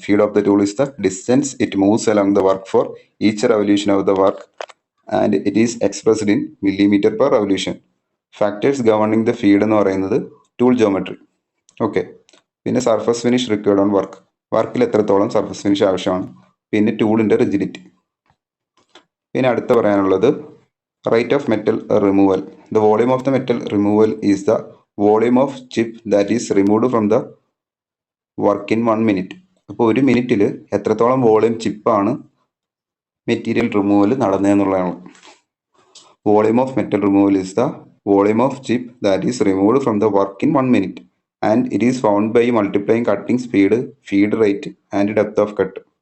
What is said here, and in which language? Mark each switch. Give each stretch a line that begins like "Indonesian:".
English: Feed of the tool is the distance it moves along the work for each revolution of the work and it is expressed in millimetre per revolution. Factors governing the feed എന്ന് പറയുന്നത് tool geometry. Okay, പിന്നെ surface finish required on work,
Malayalam: വർക്കിൽ എത്രത്തോളം surface finish ആവശ്യമാണ്,
English: പിന്നെ ടൂളിൻ്റെ റിജിഡിറ്റി.
Malayalam: പിന്നെ അടുത്ത പറയാനുള്ളത്
English: Rate of metal removal. The volume of the metal removal is the volume of chip that is removed from the work in 1 minute.
Malayalam: അപ്പോൾ ഒരു മിനിറ്റിൽ എത്രത്തോളം volume ചിപ്പാണ് material removal നടന്നതെന്നുള്ളതാണ്.
English: Volume of metal removal is the volume of chip that is removed from the work in 1 minute and it is found by multiplying cutting speed, feed rate and depth of cut.